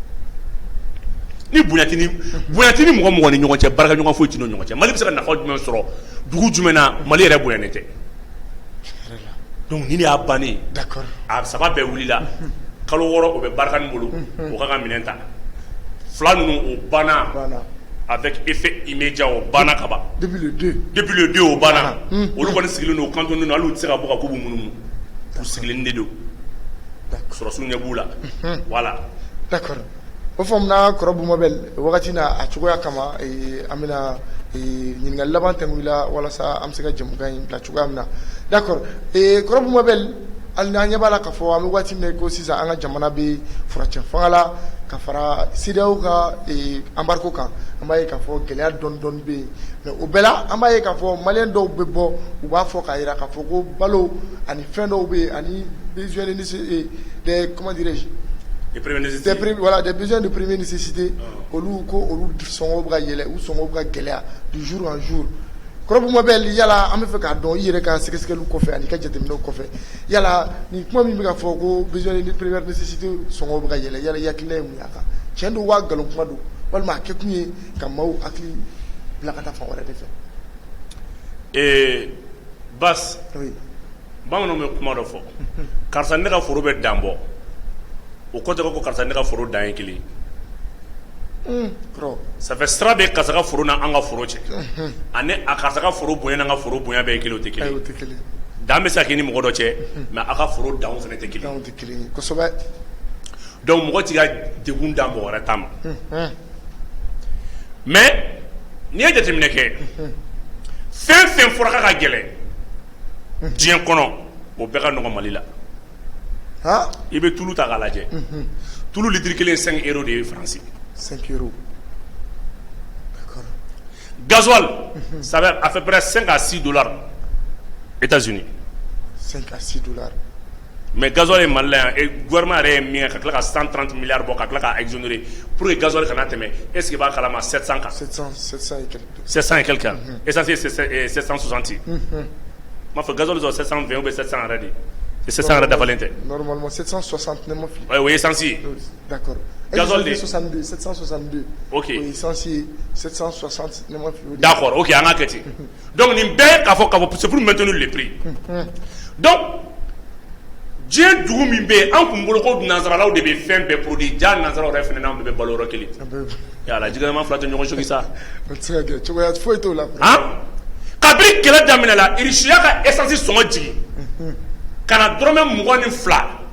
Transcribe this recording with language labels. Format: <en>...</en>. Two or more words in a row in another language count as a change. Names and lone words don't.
<bm>ni bonya tɛ ni mɔgɔ ni ɲɔgɔn cɛ barika ɲɔgɔn foyi tɛ n'o ɲɔgɔn cɛ Mali bɛ se ka nafa jumɛn sɔrɔ dugu jumɛn na Mali yɛrɛ bonyalen tɛ donc nin de y'a bannen a saba bɛɛ wulila kalo 6 o bɛ Barkhane bolo o ka minɛn ta fila ninnu o banna</bm> <fr>avec effet immédiat</fr> <bm>o banna ka ban</bm> <fr>depuis le 2</fr> <bm>o banna olu kɔni sigilen don o cantonné don hali u tɛ se ka bɔ ka ko b'u munumunu u sigilen de don sɔrɔsiw ɲɛ b'u la voilà d'accord o faamuya kɔrɔbu mabel wagati na a cogoya kama an bɛna ɲininkali laban tɛmɛla walasa an bɛ se ka jɛmukan in bila cogoya min na d'accord kɔrɔbu mabel hali n'an ɲɛ b'a la k'a fɔ an bɛ waati min ko sisan an ka jamana bɛ furacɛ fanga la ka fara CEDEAO ka embargo kan an b'a ye k'a fɔ gɛlɛya dɔɔni bɛ yen mais o bɛɛ la an b'a ye k'a fɔ maliyɛn dɔw bɛ bɔ u b'a fɔ k'a jira k'a fɔ ko balo ani fɛn dɔw bɛ yen ani</bm> <fr>besoin de comment dirais-je des besoins de première nécessité</fr> <bm>olu ko olu sɔngɔ bɛ ka yɛlɛ u sɔngɔ bɛ ka gɛlɛya</bm> <fr>du jour en jour</fr> <bm>kɔrɔbuma bɛ yala an bɛ fɛ k'a dɔn i yɛrɛ ka sɛgɛsɛgɛliw kɔfɛ ani ka jateminɛw kɔfɛ yala ni kuma min bɛ ka fɔ ko</bm> <fr>besoin de première nécessité</fr> <bm>sɔngɔw bɛ ka yɛlɛ yala i hakilina ye mun y'a kan tiɲɛ don waa nkalon kuma don walima a kɛ kun ye ka maaw hakili bila ka taa fan wɛrɛ de fɛ. Bas bamananw bɛ kuma dɔ fɔ karisa ne ka foro bɛ dan bɔ o kɔ tɛ ko karisa ne ka foro dan ye kelen</bm> <fr>ça fait</fr> <bm>sira bɛ karisa ka foro n'an ka foro cɛ ani a karisa ka foro bonya n'an ka foro bonya bɛɛ ye kelen o tɛ kelen dan bɛ se ka kɛ ni mɔgɔ dɔ cɛ mais a ka foro danw fana tɛ kelen kosɛbɛ donc mɔgɔ t'i ka degun dan mɔgɔ wɛrɛ ta ma mais n'i ye jateminɛ kɛ fɛn fɛn fɔra k'a ka gɛlɛn diɲɛ kɔnɔ o bɛɛ ka nɔgɔn Mali la i bɛ tulu ta k'a lajɛ tulu litiri kelen 5 euros de ye Faransi</bm> <fr>5 euros d'accord gasoil ça va à peu près 5 à 6 dollars États-Unis 5 à 6 dollars</fr> <bm>mais gasoil ye Mali la yan</bm> <fr>et gouvernement</fr> <bm>yɛrɛ ye min kɛ ka tila ka 130 milliards bɔ ka tila k'a exonérer</bm> <fr>pour que</fr> <bm>gasoil kana tɛmɛ</bm> <fr>est-ce que</fr> <bm>i b'a kalama 700 kan</bm> <fr>700 et quelques</fr> <bm>700</bm> <fr>et quelques</fr> <bm>essence ye 760 m'a fɔ gasoil sɔrɔ 720</bm> <fr>ou bien</fr> <bm>700 yɛrɛ de</bm> <fr>c'est</fr> <bm>700 yɛrɛ dafalen tɛ normalement 760 ne ma fili o ye essence ye d'accord gasoil de 762 ok o ye essence ye 760 ne ma fili d'accord ok an ka kɛ ten donc nin bɛɛ k'a fɔ</bm> <fr>c'est pour maintenir le prix</fr> <bm>donc diɲɛ dugu min bɛ yen an kun bolo ko nanzaralaw de bɛ fɛn bɛɛ produit ja nanzaraw yɛrɛ fana n'anw bɛɛ bɛ balo yɔrɔ kelen yala jigɛlɛma fila tɛ ɲɔgɔn soki sa o tɛ se ka kɛ cogoya foyi t'o la kabini kɛlɛ daminɛ la irisiya ka essence sɔngɔ jigin ka na dɔrɔmɛ 22</bm>